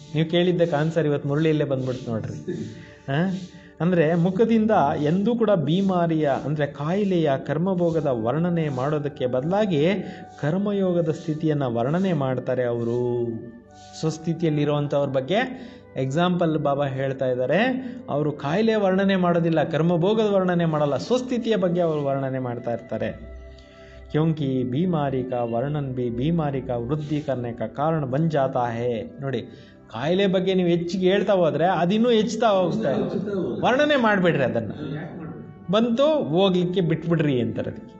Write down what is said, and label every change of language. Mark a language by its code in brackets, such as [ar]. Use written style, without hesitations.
[kn] ನೀವು ಕೇಳಿದ್ದಕ್ಕೆ ಆನ್ಸರ್ ಇವತ್ತು ಮುರಳಿಯಲ್ಲೇ ಬಂದ್ಬಿಡ್ತು ನೋಡ್ರಿ. ಅಂದರೆ ಮುಖದಿಂದ ಎಂದೂ ಕೂಡ ಬೀಮಾರಿಯ ಅಂದರೆ ಕಾಯಿಲೆಯ ಕರ್ಮಭೋಗದ ವರ್ಣನೆ ಮಾಡೋದಕ್ಕೆ ಬದಲಾಗಿ ಕರ್ಮಯೋಗದ ಸ್ಥಿತಿಯನ್ನು ವರ್ಣನೆ ಮಾಡ್ತಾರೆ ಅವರು. ಸ್ವಸ್ಥಿತಿಯಲ್ಲಿರುವಂಥವ್ರ ಬಗ್ಗೆ ಎಕ್ಸಾಂಪಲ್ ಬಾಬಾ ಹೇಳ್ತಾ ಇದ್ದಾರೆ. ಅವರು ಕಾಯಿಲೆ ವರ್ಣನೆ ಮಾಡೋದಿಲ್ಲ, ಕರ್ಮಭೋಗದ ವರ್ಣನೆ ಮಾಡಲ್ಲ, ಸ್ವಸ್ಥಿತಿಯ ಬಗ್ಗೆ ಅವರು ವರ್ಣನೆ ಮಾಡ್ತಾ ಇರ್ತಾರೆ. [hi] क्योंकि बीमारी का वर्णन भी बीमारी का वृद्धि करने का कारण बन जाता है. [kn] ನೋಡಿ, ಕಾಯಿಲೆ ಬಗ್ಗೆ ನೀವು ಹೆಚ್ಚಿಗೆ ಹೇಳ್ತಾ ಹೋದರೆ ಅದಿನ್ನೂ ಹೆಚ್ಚುತ್ತಾ ಹೋಗುತ್ತೆ. ವರ್ಣನೆ ಮಾಡಿಬಿಡ್ರಿ, ಅದನ್ನು ಬಂತು ಹೋಗ್ಲಿಕ್ಕೆ ಬಿಟ್ಬಿಡ್ರಿ ಅಂತಾರೆ.